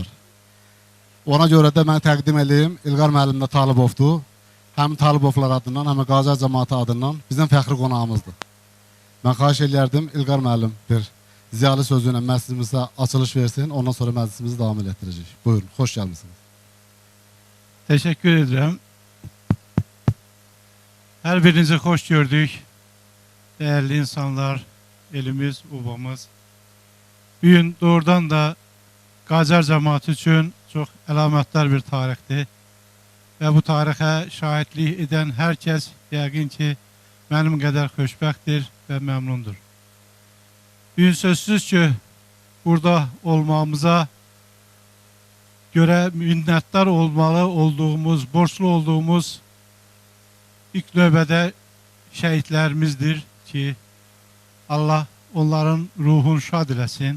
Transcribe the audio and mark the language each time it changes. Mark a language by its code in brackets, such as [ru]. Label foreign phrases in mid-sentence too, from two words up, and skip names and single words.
[az] Ona görə də mən təqdim edeyim, İlqar müəllim də Talibovdur. Həm Talibovlar adından, həm Qacar cəmaatı adından bizim fəxri qonağımızdır. Mən xahiş edərdim, İlqar müəllim bir ziyalı sözüyle məclisimizə açılış versin, ondan sonra məclisimizi davam etdirəcək. Buyurun, xoş gəlmişsiniz. [tr] Teşekkür ederim. Her birinizi hoş gördük. Değerli insanlar, elimiz, obamız. [az] Bugün doğrudan da Qacar cəmaatı üçün çox əlamətdar bir tarixdir. Və bu tarixə şahidlik edən hər kəs yəqin ki, mənim qədər xoşbəxtdir və məmnundur. Bugün sözsüz ki, [tr] burada olmamıza göre minnettar olmalı olduğumuz, borçlu olduğumuz [az] ilk növbədə şəhidlərimizdir ki, Allah onların ruhunu şad eləsin.